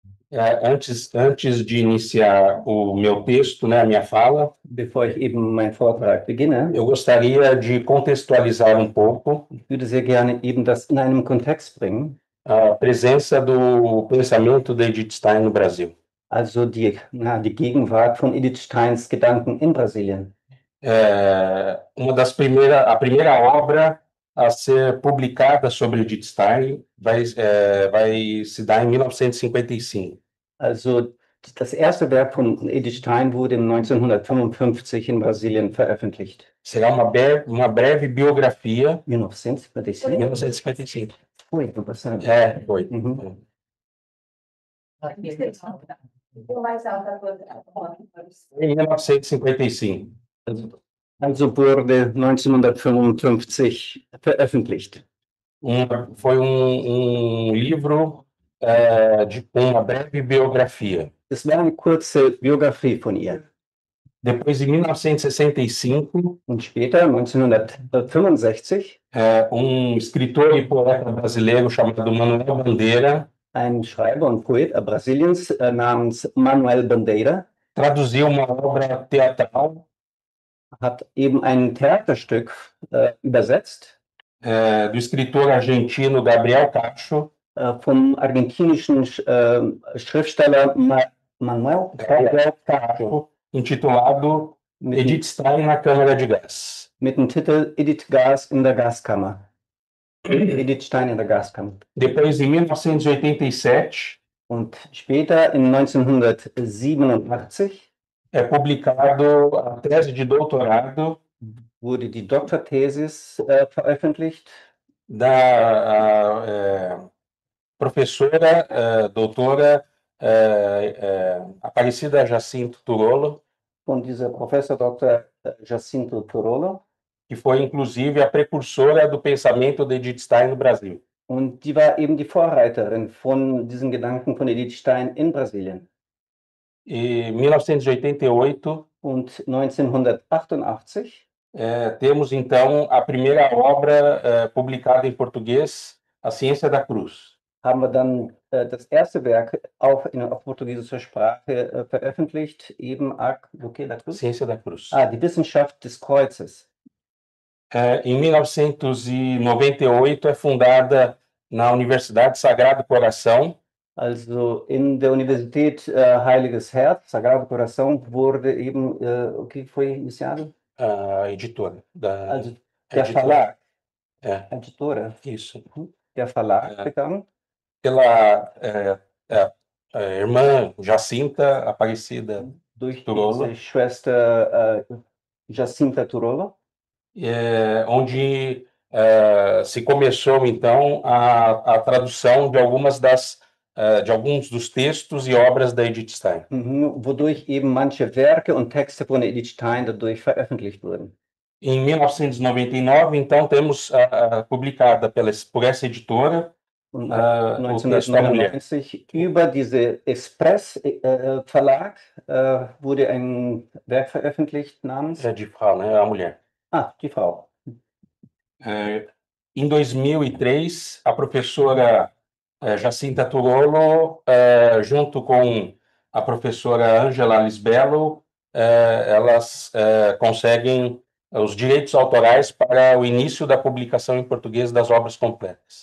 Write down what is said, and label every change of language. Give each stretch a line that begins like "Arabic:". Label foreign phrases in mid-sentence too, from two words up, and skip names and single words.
Portuguese: Antes de iniciar o meu texto, né, a minha fala,
German: Bevor ich eben meinen Vortrag beginne,
Portuguese: eu gostaria de contextualizar um pouco
German: ich würde sehr gerne eben das in einem Kontext bringen,
Portuguese: a presença do pensamento de Edith Stein no Brasil.
German: also die Gegenwart von Edith Steins Gedanken in Brasilien.
Portuguese: A primeira obra a ser publicada sobre Edith Stein vai se dar em 1955.
German: Also das erste Werk von Edith Stein wurde 1955 in Brasilien veröffentlicht.
Portuguese: Será uma breve biografia. 1955? 1955. Foi, tô passando. Foi. Uhum. Em 1955.
German: Also wurde 1955 veröffentlicht.
Portuguese: Foi um livro de uma breve biografia.
German: Es war eine kurze Biografie von ihr.
Portuguese: Depois, em 1965,
German: Und später, 1965,
Portuguese: escritor e poeta brasileiro chamado Manuel Bandeira
German: ein Schreiber und Poet Brasiliens namens Manuel Bandeira
Portuguese: traduziu uma obra teatral
German: hat eben ein Theaterstück übersetzt
Portuguese: do escritor argentino Gabriel Cacho,
German: vom argentinischen Schriftsteller Manuel
Portuguese: Gabriel Cacho, intitulado Edith Stein na Câmara de Gás.
German: mit dem Titel Edith Gas in der Gaskammer. Edith Stein in der Gaskammer.
Portuguese: Depois, em 1987,
German: und später in 1987
Portuguese: publicado a tese de doutorado
German: wurde die Doktorthesis veröffentlicht
Portuguese: da professora doutora Aparecida Jacinto Turolo,
German: von dieser Professor Dr. Jacinto Turolo,
Portuguese: que foi inclusive a precursora do pensamento de Edith Stein no Brasil.
German: Und die war eben die Vorreiterin von diesen Gedanken von Edith Stein in Brasilien.
Portuguese: Em 1988,
German: und 1988
Portuguese: temos então a primeira obra publicada em português, A Ciência da Cruz.
German: haben wir dann das erste Werk auf portugiesischer Sprache veröffentlicht, eben A Ciência da Cruz. Die Wissenschaft des Kreuzes.
Portuguese: Em 1998 é fundada na Universidade Sagrado Coração.
German: Also in der Universität Heiliges Herz, Sagrado Coração, wurde eben,
Portuguese: o que foi iniciado? A editora.
German: Also der Verlag.
Portuguese: A editora. Isso.
German: Der Verlag begann.
Portuguese: Pela irmã Jacinta Aparecida
German: durch Turolo. Diese Schwester Jacinta Turolo.
Portuguese: Onde se começou então a tradução de de alguns dos textos e obras da Edith Stein.
German: Wodurch eben manche Werke und Texte von Edith Stein dadurch veröffentlicht wurden.
Portuguese: Em 1999, então, temos publicada por essa editora
German: 1999 über diese Express Verlag wurde ein Werk veröffentlicht namens die Frau,
Portuguese: né? A mulher.
German: Die Frau.
Portuguese: Em 2003, a professora Jacinta Turolo, junto com a professora Angela Lisbello, elas conseguem os direitos autorais para o início da publicação em português das obras completas.